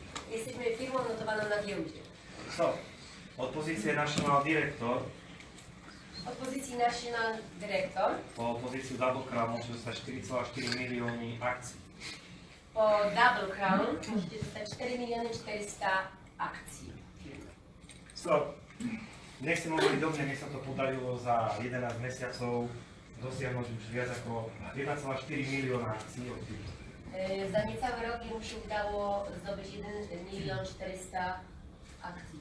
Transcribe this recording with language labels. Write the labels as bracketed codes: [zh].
[pl] Jesteśmy firmą notowaną na giełdzie. [sk] So, od pozície National Director [pl] Od pozycji National Director [sk] po pozíciu Double Crown môže dostať 4,4 milióny akcií. [pl] po Double Crown możecie dostać 4 miliony 400 akcji firmy. [sk] So, nechcem hovoriť dobre, mne sa to podarilo za 11 mesiacov dosiahnuť už viac ako 1,4 milióna akcií od firmy. [pl] Za niecały rok mu się udało zdobyć 1 milion 400 akcji.